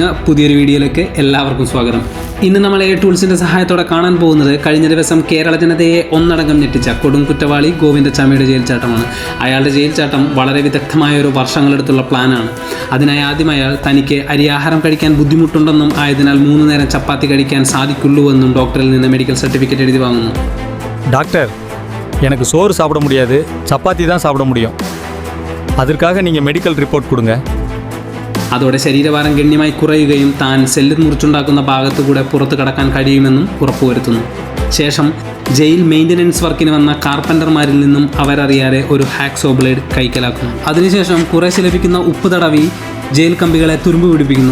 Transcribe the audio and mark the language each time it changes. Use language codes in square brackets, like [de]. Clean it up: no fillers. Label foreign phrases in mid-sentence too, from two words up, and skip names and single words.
[ml] പുതിയൊരു വീഡിയോയിലേക്ക് എല്ലാവർക്കും സ്വാഗതം. ഇന്ന് നമ്മൾ എ ടൂൾസിൻ്റെ സഹായത്തോടെ കാണാൻ പോകുന്നത് കഴിഞ്ഞ ദിവസം കേരള ജനതയെ ഒന്നടങ്കം ഞെട്ടിച്ച കൊടും കുറ്റവാളി ഗോവിന്ദച്ചാമിയുടെ ജയിൽ ചാട്ടമാണ്. അയാളുടെ ജയിൽ ചാട്ടം വളരെ വിദഗ്ധമായ ഒരു വർഷങ്ങളെടുത്തുള്ള പ്ലാനാണ്. അതിനായി ആദ്യം അയാൾ തനിക്ക് അരിയാഹാരം കഴിക്കാൻ ബുദ്ധിമുട്ടുണ്ടെന്നും ആയതിനാൽ 3 നേരം ചപ്പാത്തി കഴിക്കാൻ സാധിക്കുള്ളൂവെന്നും ഡോക്ടറിൽ നിന്ന് [en] medical certificate [ml] എഴുതി വാങ്ങുന്നു. [ta] டாக்டர், எனக்கு சோறு சாப்பிட முடியாது, சப்பாத்தி தான் சாப்பிட முடியும். அதற்காக நீங்கள் [en] medical report [ta] கொடுங்க. [ml] അതോടെ ശരീരഭാരം ഗണ്യമായി കുറയുകയും താൻ സെല്ല് മുറിച്ചുണ്ടാക്കുന്ന ഭാഗത്തുകൂടെ പുറത്തു കടക്കാൻ കഴിയുമെന്നും ഉറപ്പുവരുത്തുന്നു. ശേഷം ജയിൽ [en] maintenance work [ml] വന്ന കാർപ്പൻ്റർമാരിൽ നിന്നും അവരറിയാതെ ഒരു [en] hacksaw blade [ml] കൈക്കലാക്കുന്നു. അതിനുശേഷം കുറേശ്ശെ ലഭിക്കുന്ന ഉപ്പ് തടവി ജയിൽ കമ്പികളെ തുരുമ്പ് പിടിപ്പിക്കുന്നു.